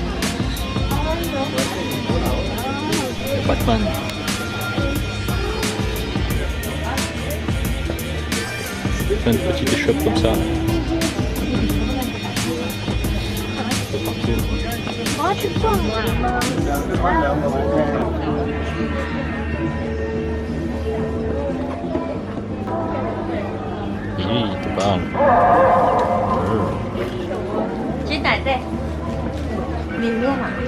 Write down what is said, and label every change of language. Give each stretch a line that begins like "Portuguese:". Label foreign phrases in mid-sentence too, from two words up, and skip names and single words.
French: Le Batman. Plein de petites échoppes comme ça. Un peu partout.
Chinese: 要去逛吗？咦,
French: il te parle.
Chinese: 鸡蛋在里面嘛。